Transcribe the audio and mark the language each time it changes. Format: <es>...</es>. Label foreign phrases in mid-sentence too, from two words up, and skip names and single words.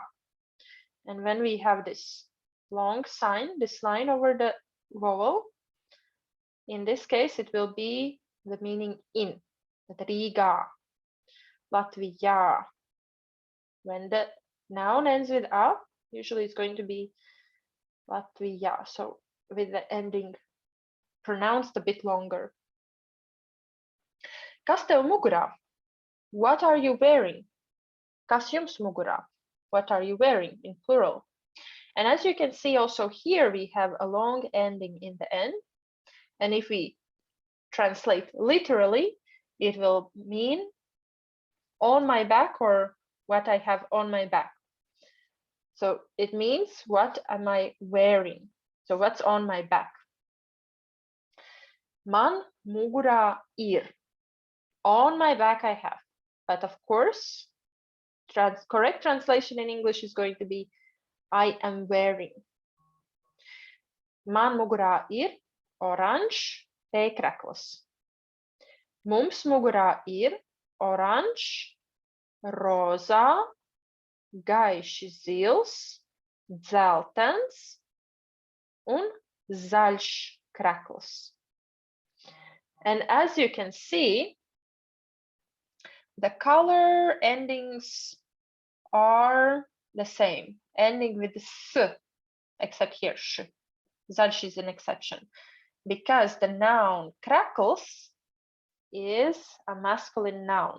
<en>And when we have this long sign, this line over the vowel, in this case, it will be the meaning in, Riga, Latvijā. When the noun ends with a, usually it's going to be Latvijā, so with the ending pronounced a bit longer.</en> <lv>Kas tev mugurā?</lv> <en>What are you wearing?</en> <lv>Kas jums mugurā?</lv> <en>What are you wearing in plural? And as you can see also here, we have a long ending in the end. And if we translate literally, it will mean on my back or what I have on my back. So it means what am I wearing? So what's on my back?</en> <lv>Man mugurā ir.</lv> <en>On my back I have. But of course, correct translation in English is going to be I am wearing.</en> <lv>Man mugurā ir oranžs tēkrekls. Mums mugurā ir oranžs, rozā, gaiši zils, dzeltens un zaļš krekls.</lv> <en>And as you can see, the color endings are the same, ending with s, except here sh. Zaļš is an exception, because the noun krekls is a masculine noun.</en>